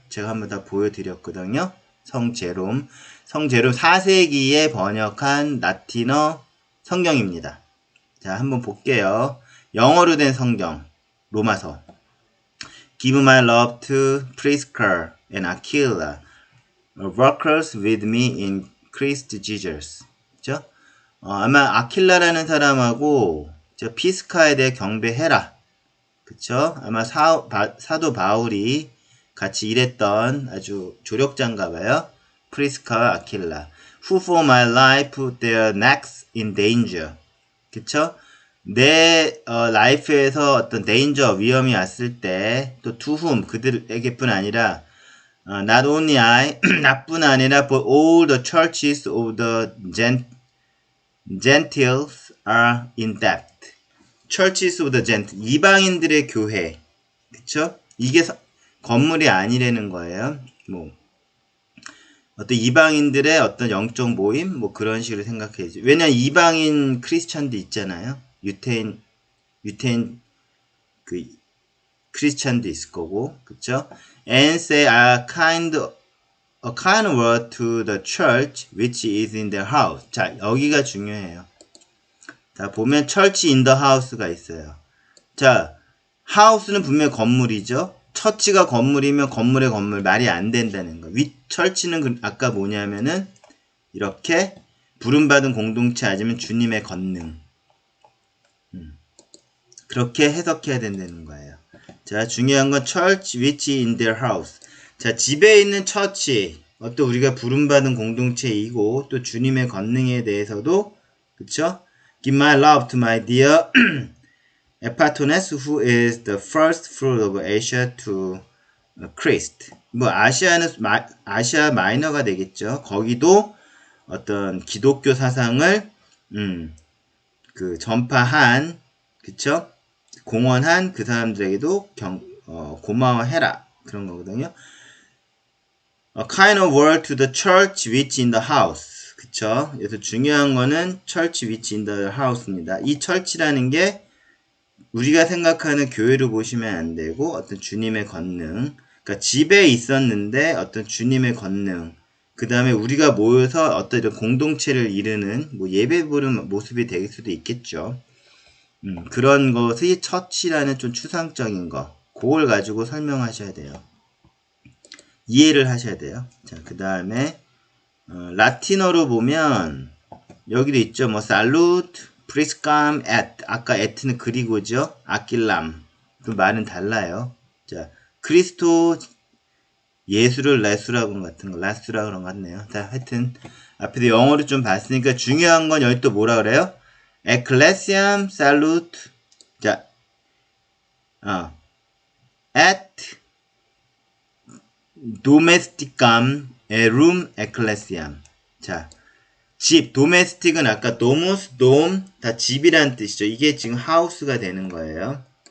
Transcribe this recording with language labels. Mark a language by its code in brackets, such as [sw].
[ko] 제가 한번 다 보여드렸거든요. 성제롬 4세기에 번역한 라틴어 성경입니다. 자, 한번 볼게요. 영어로 된 성경 로마서. [en] Give my love to Prisca and Aquila, workers with me in Christ Jesus. [ko] 그죠? 아마 아킬라라는 사람하고 피스카에 대해 경배해라. 그쵸? 아마 사도 바울이 같이 일했던 아주 조력자인가 봐요. 프리스카와 아킬라. [en] Who for my life put their necks in danger. [ko] 그쵸? 내 라이프에서 어떤 [en] danger, [ko] 위험이 왔을 때 또 [en] to whom, [ko] 그들에게뿐 아니라 [en] not only I, [ko] 나뿐 아니라 [en] but all the churches of the Gentiles are in debt. Churches of the Gentiles, [ko] 이방인들의 교회. 그쵸? 이게 건물이 아니라는 거예요. 어떤 이방인들의 어떤 영적 모임? 그런 식으로 생각해야지. 왜냐면 이방인 크리스천도 있잖아요. 유태인 크리스천도 있을 거고. 그쵸? [en] And say are kind a kind word to the church which is in their house. [ko] 자, 여기가 중요해요. 자, 보면 [en] church in the house [ko] 가 있어요. 자, house는 분명 건물이죠. 처치가 건물이면 건물의 건물 말이 안 된다는 거. church는 아까 뭐냐면은 이렇게 부름받은 공동체 아니면 주님의 권능. 그렇게 해석해야 된다는 거예요. 자, 중요한 건 [en] church which in their house. [ko] 자, 집에 있는 처치, 어떤 우리가 부름받은 공동체이고 또 주님의 권능에 대해서도 그쵸? [en] Give my love to my dear Epaphras who is the first fruit of Asia to Christ. [ko] 뭐 아시아 마이너가 되겠죠. 거기도 어떤 기독교 사상을 그 전파한 그쵸? 공헌한 그 사람들에게도 고마워해라 그런 거거든요. [en] A kind of word to the church which in the house. [ko] 그쵸? 그래서 중요한 거는 [en] church which in the house [ko] 입니다. 이 church라는 게 우리가 생각하는 교회로 보시면 안 되고 어떤 주님의 권능. 그러니까 집에 있었는데 어떤 주님의 권능. 그 다음에 우리가 모여서 어떤 이런 공동체를 이루는 뭐 예배 부르는 모습이 될 수도 있겠죠. 그런 것이 처치라는 좀 추상적인 거. 그걸 가지고 설명하셔야 돼요. 이해를 하셔야 돼요. 자, 그 다음에 라틴어로 보면 여기도 있죠. [la] 뭐 salute, priscam, et. [ko] 아까 et는 그리고죠. [la] aquillam. [ko] 그 말은 달라요. 자, 크리스토 예수를 레수라고 같은 거, 라수라 그런 것 같네요. 자, 하여튼 앞에서 영어로 좀 봤으니까 중요한 건 여기 또 뭐라 그래요? [la] ecclesiam salute. 자, et domesticam erum ecclesiam. [ko] 자, 집, domestic은 아까 domus, dom, 다 집이란 뜻이죠. 이게 지금 house가 되는 거예요.